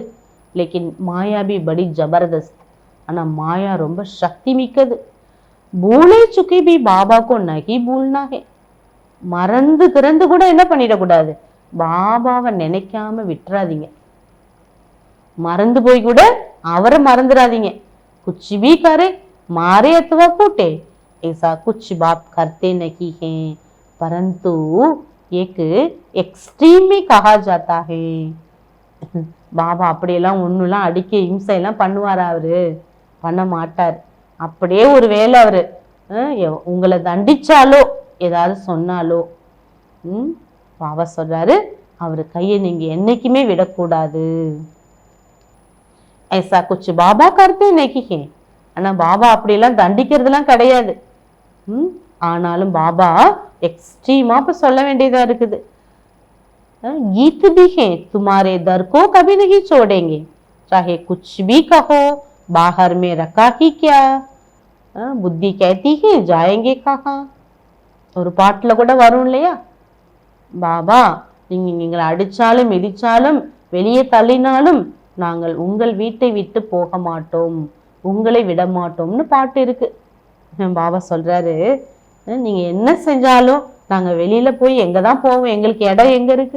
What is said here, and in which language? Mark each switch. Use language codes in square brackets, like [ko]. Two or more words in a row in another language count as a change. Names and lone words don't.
[hi] लेकिन माया भी बड़ी ज़बरदस्त. [ta] ஆனா மாயா ரொம்ப சக்தி மிக்கது. [hi] भूले चूके भी बाबा को नहीं भूलना है. [ta] மறந்து கிறந்து கூட என்ன பண்ணிடக்கூடாது, பாபாவை நினைக்காம விட்டுறாதீங்க. மறந்து போய் கூட அவரை மறந்துடாதீங்க. [hi] कुछ भी करे मारे अथवा कूटे ऐसा कुछ बाप करते नहीं हैं, परंतु एक एक्सट्रीम में कहा जाता है. [ta] பாபா அப்படியெல்லாம் ஒன்றுலாம் அடிக்க இம்சையெல்லாம் பண்ணுவாரா, அவரு பண்ண மாட்டார். அப்படியே ஒரு வேளை அவரு உங்களை தண்டிச்சாலோ ஏதாவது சொன்னாலோ பாபா சொல்றாரு, அவரு கையை நீங்க என்னைக்குமே விடக்கூடாது. [hi] ऐसा कुछ பாபா करते नहीं हैं. [ta] ஆனா பாபா அப்படியெல்லாம் தண்டிக்கிறதுலாம் கிடையாது. ஆனாலும் பாபா எக்ஸ்ட்ரீமா இப்ப சொல்ல வேண்டியதா இருக்குது. [hi] गीत भी है तुम्हारे दर को कभी नहीं छोड़ेंगे, चाहे कुछ भी कहो बाहर में रखा ही क्या, बुद्धि कहती है जाएंगे कहाँ. [ta] ஒரு பாட்டுல கூட வரும் இல்லையா, பாபா நீங்க அடிச்சாலும் மிதிச்சாலும் வெளியே தள்ளினாலும் நாங்கள் உங்கள் வீட்டை விட்டு போக மாட்டோம், உங்களை விட மாட்டோம்னு பாட்டு இருக்கு. பாபா சொல்றாரு, நீங்க என்ன செஞ்சாலும் நாங்க வெளியில போய் எங்க தான் போவோம், எங்களுக்கு இடம் எங்க இருக்கு.